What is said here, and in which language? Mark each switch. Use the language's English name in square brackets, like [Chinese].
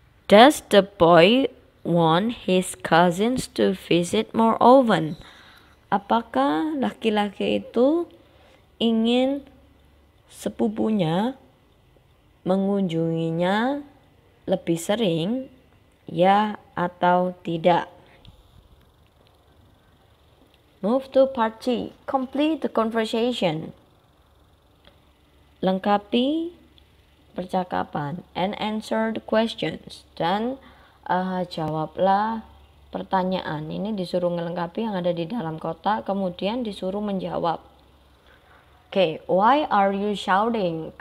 [English] Does the boy want his cousins to visit more often? [Indonesian] Apakah laki-laki itu ingin sepupunya mengunjunginya lebih sering? Ya atau tidak? [English] Move to part C. Complete the conversation. [Indonesian] Lengkapi percakapan [English] and answer the questions. [Indonesian] Dan jawablah pertanyaan. Ini disuruh melengkapi yang ada di dalam kotak, kemudian disuruh menjawab. [English] Okay, why are you shouting?